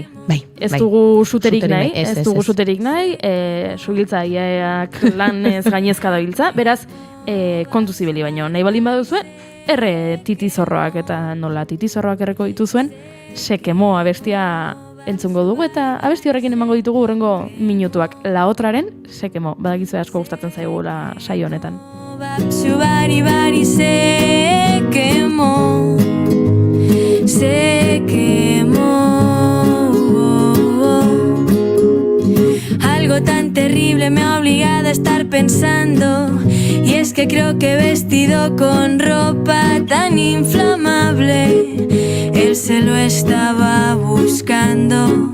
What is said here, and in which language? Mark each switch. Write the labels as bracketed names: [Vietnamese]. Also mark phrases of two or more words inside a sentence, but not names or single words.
[Basque] Ez dugu suterik nahi, sugiltzaileak lanez gainezka dabiltza, beraz, kontu zibili baino, nahi balin baduzue, erre titizorroak eta nola titizorroak erreko dituzuen, sekemo abestia entzungo dugu eta abesti horrekin emango ditugu hurrengo minutuak. La otraren sekemo, badakizu asko gustatzen zaigula saio honetan. Bari bari sekemo, [Spanish] algo tan terrible me ha obligado a estar pensando, y es que creo que he vestido con ropa tan inflamable, él se lo estaba buscando.